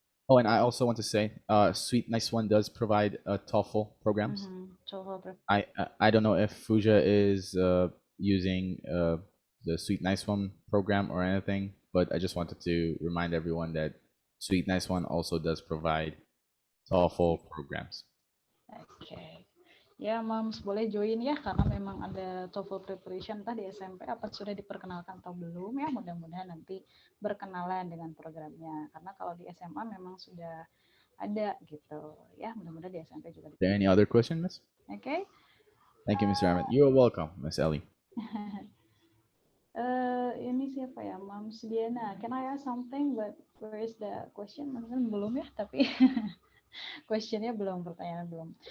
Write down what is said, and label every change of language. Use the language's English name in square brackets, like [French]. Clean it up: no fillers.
[English] Oh, and I also want to say, Sweet Nice One does provide TOEFL programs. I don't know if Fuja is using the Sweet Nice One program or anything, but I just wanted to remind everyone that Sweet Nice One also does provide TOEFL programs. [Indonesian] Oke. Ya, Moms boleh join ya karena memang ada TOEFL preparation entah di SMP apa sudah diperkenalkan atau belum ya. Mudah-mudahan nanti berkenalan dengan programnya. Karena kalau di SMA memang sudah ada gitu. Ya, mudah-mudahan di SMP juga. [English] Is there any other question, Miss? Okay. Thank you, Mr. Ahmed. You're welcome, Miss Ellie. [Indonesian] Ini siapa ya, Moms Diana? [English] Can I ask something? But where is the question? [Indonesian] Mungkin belum ya, tapi questionnya belum, pertanyaan belum.